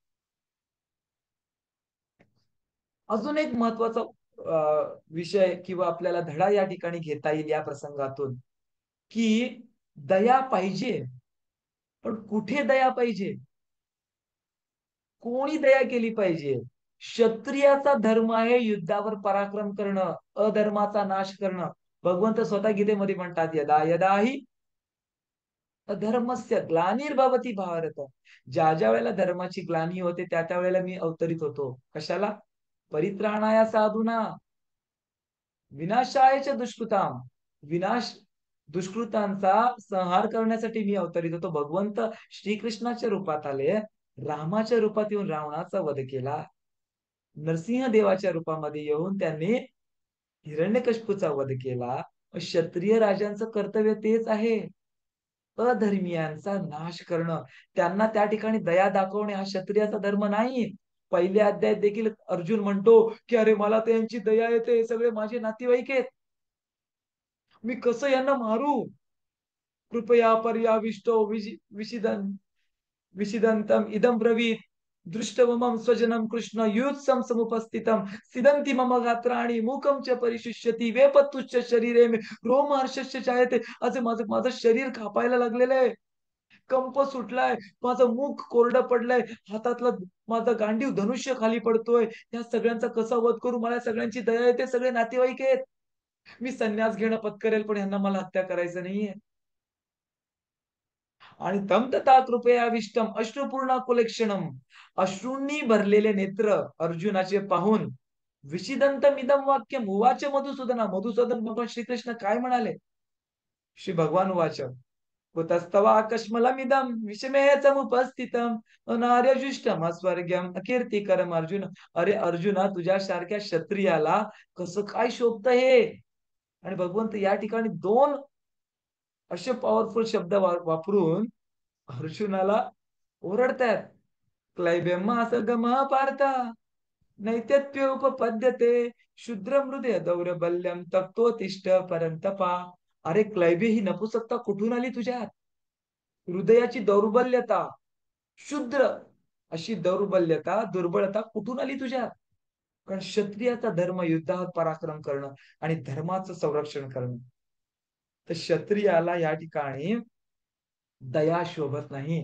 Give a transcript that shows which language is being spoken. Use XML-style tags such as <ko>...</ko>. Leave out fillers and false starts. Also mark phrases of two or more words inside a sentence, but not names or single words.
<mr>अजून एक महत्वाचा विषय किंवा आपल्याला धडा या ठिकाणी घेता येईल या प्रसंगातून, की दया पाहिजे, पण कुठे दया पाहिजे, कोणी दया केली पाहिजे. क्षत्रियाचा धर्म आहे युद्धावर पराक्रम करणं, अधर्माचा नाश करणं. भगवंत स्वतः गीतेमध्ये म्हणतात,</mr> <sa>यदा यदा ही अधर्मस्य ग्लानिर्भवती भारत.</sa> <mr>ज्या ज्या वेळेला धर्माची ग्लानी होते त्या त्या वेळेला मी अवतरित होतो. कशाला?</mr> <sa>परित्राणाया साधूना विनाशायच्या दुष्कृताम.</sa> <mr>विनाश दुष्कृतांचा संहार करण्यासाठी मी अवतरित होतो. भगवंत श्रीकृष्णाच्या रूपात आले, रामाच्या रूपात येऊन रावणाचा वध केला. नरसिंह देवाच्या रूपामध्ये येऊन त्यांनी हिरण्यकश्यपूचा वध केला. क्षत्रिय राजांचं कर्तव्य तेच आहे, अधर्मियांचा नाश करणं, त्यांना त्या ठिकाणी दया दाखवणे हा क्षत्रियाचा धर्म नाही. पहिल्या अध्यायात देखील अर्जुन म्हणतो की अरे मला त्यांची दया येते, हे सगळे माझे नातेवाईक आहेत, मी कसं यांना मारू.</mr> <sa>कृपया पर्याविष्टो विशिदन विशिदंतम इदम ब्रवीत दृष्टवमं स्वजनम कृष्ण युत्सम समुपस्थितम सिदंती मम गात्राणी मूकम च परिशिष्यती वेपतुच्च शरीरे मे रोम हर्षस्य जायते.</sa> <mr>आज माझं माझं शरीर कापायला लागलेलं आहे, कंप सुटलाय, माझं मुख कोरडं पडलंय, हातातलं माझं गांडीव धनुष्य खाली पडतोय. या सगळ्यांचा कसा वध करू, मला सगळ्यांची दया येते, सगळे नातेवाईक आहेत, मी संन्यास घेणं पत्करेल पण यांना मला हत्या करायचं नाहीये.</mr> <sa>आणि तम तथा कृपयाविष्टम अश्रुपूर्णा कुलेक्षणम.</sa> <mr>अश्रूंनी भरलेले नेत्र अर्जुनाचे पाहून</mr> <sa>विषिदंतम इदम वाक्यम उवाच मधुसूदना.</sa> <mr>मधुसूदन भगवान श्रीकृष्ण काय म्हणाले?</mr> <sa>श्री भगवान उवाच कुतस्तवा कश्मलमिदम विषमे समुपस्थितम अनार्यजुष्टम अस्वर्ग्यम अकीर्तिकरम अर्जुन.</sa> <mr>अरे अर्जुना, तुझ्यासारख्या क्षत्रियाला कसं काय शोभत हे. आणि भगवंत या ठिकाणी दोन असे पॉवरफुल शब्द वापरून अर्जुनाला ओरडतायत.</mr> <sa>क्लैब्यम असं गम पार्थ नैत्यत्योपपद्यते शुद्र मृदय दौर्बल्यम तप्तोतिष्ठ परंतपा.</sa> <mr>अरे क्लैबे, ही नपुसकता कुठून आली तुझ्यात? हृदयाची दौर्बल्यता, शुद्र अशी दौर्बल्यता, दुर्बलता कुठून आली तुझ्यात? कारण क्षत्रियाचा धर्म युद्धावर पराक्रम करणं आणि धर्माचं संरक्षण करणं. तर क्षत्रियाला या ठिकाणी दया शोभत नाही.</mr>